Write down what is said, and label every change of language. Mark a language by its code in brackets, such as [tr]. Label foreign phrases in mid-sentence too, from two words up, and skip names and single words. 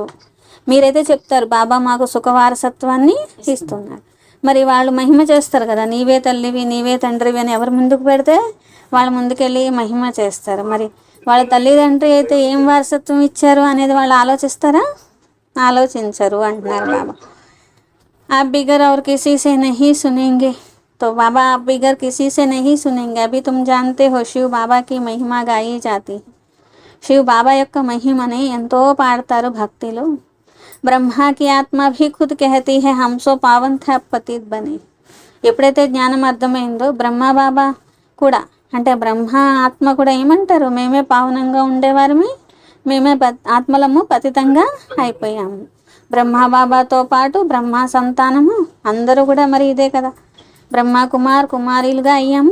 [te] మీరైతే చెప్తారు బాబా మాకు సుఖ వారసత్వాన్ని ఇస్తున్నారు, మరి వాళ్ళు మహిమ చేస్తారు కదా, నీవే తల్లివి నీవే తండ్రివి అని ఎవరు ముందుకు పెడితే వాళ్ళ ముందుకెళ్ళి మహిమ చేస్తారు. మరి వాళ్ళ తల్లిదండ్రి అయితే ఏం వారసత్వం ఇచ్చారు అనేది వాళ్ళు ఆలోచిస్తారా, ఆలోచించరు అంటున్నారు బాబా. [hi] आप बिगर और किसी से नहीं सुनेंगे, तो बाबा आप बिगर किसी से नहीं सुनेंगे. अभी तुम जानते हो शिव बाबा की महिमा गाई जाती है. [te] शिव बाबा యొక్క మహిమని ఎంతో పాడతారు భక్తిలో. బ్రహ్మాకి ఆత్మ [hi] भी खुद कहती है हम सो पावन थे अब पतित बने. [te] ఎప్పుడైతే జ్ఞానం అర్థమైందో బ్రహ్మ బాబా కూడా, అంటే బ్రహ్మ ఆత్మ కూడా ఏమంటారు, మేమే పావనంగా ఉండేవారమే, మేమే ఆత్మలము పతితంగా అయిపోయాము. బ్రహ్మ బాబాతో పాటు బ్రహ్మ సంతానము అందరూ కూడా మరి ఇదే కదా, బ్రహ్మ కుమారీలుగా అయ్యాము.